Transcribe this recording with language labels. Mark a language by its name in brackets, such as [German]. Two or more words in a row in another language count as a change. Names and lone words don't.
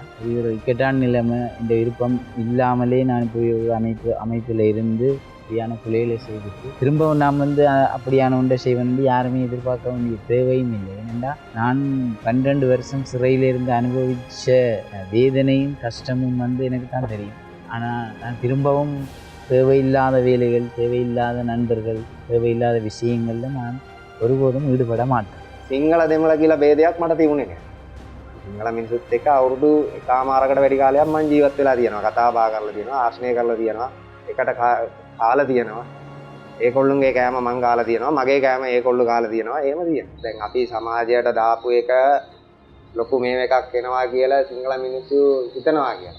[Tamil] இது ஒரு இக்கட்டான நிலைமை, இந்த விருப்பம் இல்லாமலே நான் இப்போ ஒரு அமைப்பில் இருந்து அப்படியான பிள்ளைகளை செய்துட்டு திரும்பவும் நான் வந்து அப்படியான ஒன்றை செய்வேன் யாருமே எதிர்பார்க்க வேண்டிய தேவையும் இல்லை. ஏனென்றா நான் 12 வருஷம் சிறையிலிருந்து அனுபவித்த வேதனையும் கஷ்டமும் வந்து எனக்கு தான் தெரியும். ஆனால் நான் திரும்பவும் தேவையில்லாத வேலைகள், தேவையில்லாத நண்பர்கள், தேவையில்லாத விஷயங்களில் நான் ஒருபோதும் ஈடுபட மாட்டேன். [Sinhala] සිංහල දෙමළ කියලා ભેදයක් මට තිබුණේ නැහැ. සිංහල මිනිස්සුත් එක්ක අවුරුදු එකමාරකට වැඩි කාලයක් මම ජීවත් වෙලා තියෙනවා. කතා බහ කරලා තියෙනවා, ආශ්‍රය කරලා තියෙනවා, එකට කාලා තියෙනවා. ඒකොල්ලුන්ගේ කෑම මං කාලා තියෙනවා, මගේ කෑම ඒකොල්ලු කාලා තියෙනවා. එහෙම තියෙනවා. දැන් අපි සමාජයට දාපු එක ලොකු මේව එකක් වෙනවා කියලා සිංහල මිනිස්සු හිතනවා කියලා.